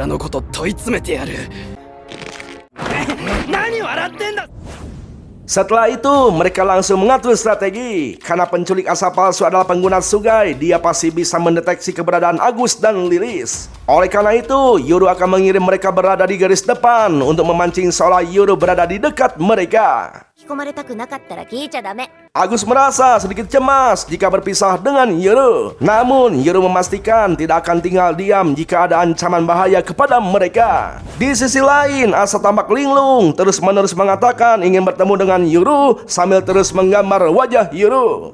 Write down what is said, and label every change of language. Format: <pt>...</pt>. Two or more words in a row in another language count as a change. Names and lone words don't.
<id>Setelah itu, mereka langsung mengatur strategi. Karena penculik Asa palsu adalah pengguna sugai, dia pasti bisa mendeteksi keberadaan Agus dan Lilis. Oleh karena itu, Yuru akan mengirim mereka berada di garis depan untuk memancing seolah Yuru berada di dekat mereka.</id> <ja>き込まれたくなかったら聞いちゃダメ。</ja> <id>Agus merasa sedikit cemas jika berpisah dengan Yuru. Namun Yuru memastikan tidak akan tinggal diam jika ada ancaman bahaya kepada mereka. Di sisi lain, Asa tampak linglung terus-menerus mengatakan ingin bertemu dengan Yuru sambil terus menggambar wajah Yuru.</id>